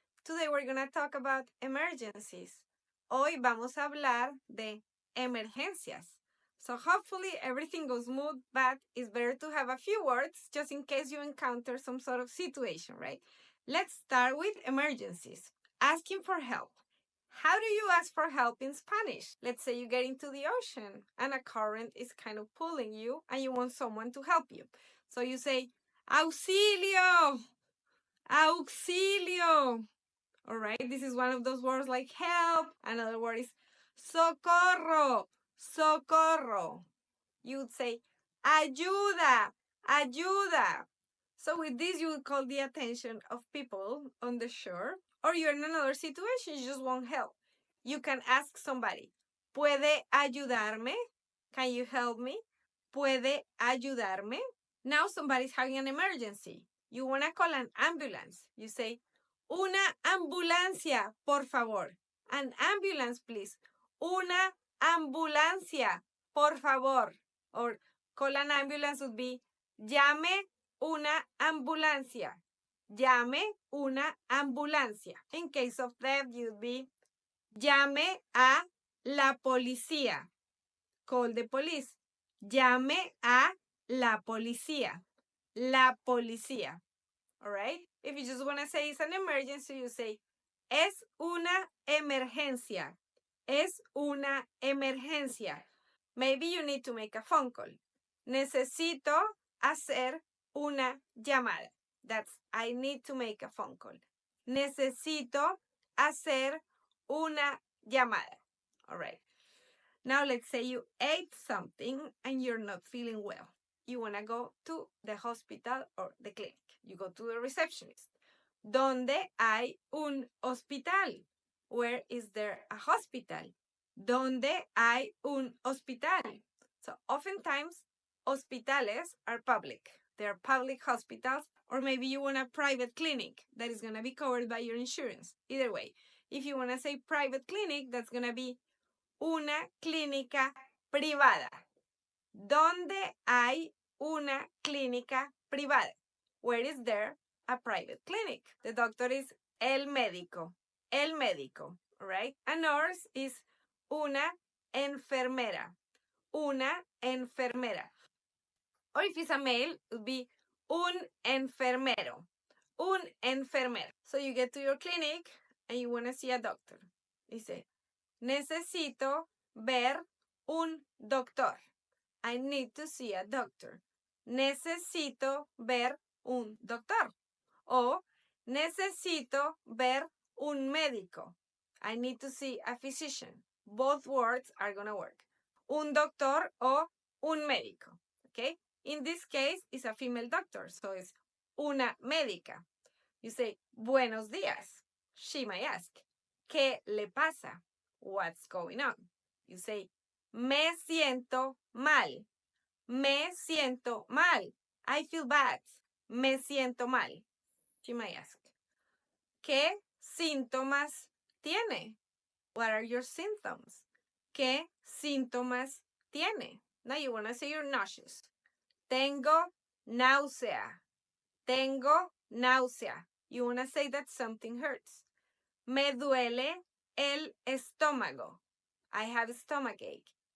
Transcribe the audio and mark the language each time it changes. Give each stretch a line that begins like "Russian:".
English: Today we're going to talk about emergencies.
Spanish: Hoy vamos a hablar de emergencias.
English: So hopefully everything goes smooth, but it's better to have a few words just in case you encounter some sort of situation, right? Let's start with emergencies. Asking for help. How do you ask for help in Spanish? Let's say you get into the ocean and a current is kind of pulling you and you want someone to help you. So you say,
Spanish: auxilio, auxilio.
English: All right, this is one of those words like help. Another word is
Spanish: socorro, socorro.
English: You would say
Spanish: ayuda, ayuda.
English: So with this, you would call the attention of people on the shore, or you're in another situation, you just want help. You can ask somebody,
Spanish: ¿puede ayudarme?
English: Can you help me?
Spanish: ¿Puede ayudarme?
English: Now somebody's having an emergency. You want to call an ambulance. You say,
Spanish: una ambulancia, por favor.
English: An ambulance, please.
Spanish: Una ambulancia, por favor.
English: Or call an ambulance would be,
Spanish: llame una ambulancia. Llame una ambulancia.
English: In case of death, you'd be,
Spanish: llame a la policía.
English: Call the police.
Spanish: Llame a la policía. La policía.
English: All right? If you just want to say it's an emergency, you say,
Spanish: es una emergencia. Es una emergencia.
English: Maybe you need to make a phone call.
Spanish: Necesito hacer una llamada.
English: That's, I need to make a phone call.
Spanish: Necesito hacer una llamada.
English: All right. Now let's say you ate something and you're not feeling well. You want to go to the hospital or the clinic. You go to the receptionist.
Spanish: ¿Dónde hay un hospital?
English: Where is there a hospital?
Spanish: ¿Dónde hay un hospital?
English: So oftentimes,
Spanish: hospitales
English: are public. They're public hospitals, or maybe you want a private clinic that is going to be covered by your insurance. Either way, if you want to say private clinic, that's going to be
Spanish: una clínica privada. ¿Dónde hay una clínica privada?
English: Where is there a private clinic? The doctor is
Spanish: el médico. El médico,
English: right? A nurse is
Spanish: una enfermera. Una enfermera.
English: Or if it's a male, it would be
Spanish: un enfermero. Un enfermero.
English: So you get to your clinic and you want to see a doctor.
Spanish: Dice, necesito ver un doctor.
English: I need to see a doctor.
Spanish: Necesito ver un doctor. O necesito ver un médico.
English: I need to see a physician. Both words are going to work.
Spanish: Un doctor o un médico.
English: Okay? In this case, it's a female doctor, so it's
Spanish: una médica.
English: You say,
Spanish: buenos días.
English: She might ask,
Spanish: ¿qué le pasa?
English: What's going on? You say,
Spanish: me siento mal. Me siento mal.
English: I feel bad.
Spanish: Me siento mal.
English: She might ask,
Spanish: ¿qué síntomas tiene?
English: What are your symptoms?
Spanish: ¿Qué síntomas tiene?
English: Now you want to say you're nauseous.
Spanish: Tengo náusea. Tengo náusea.
English: You want to say that something hurts.
Spanish: Me duele el estómago.
English: I have stomachache.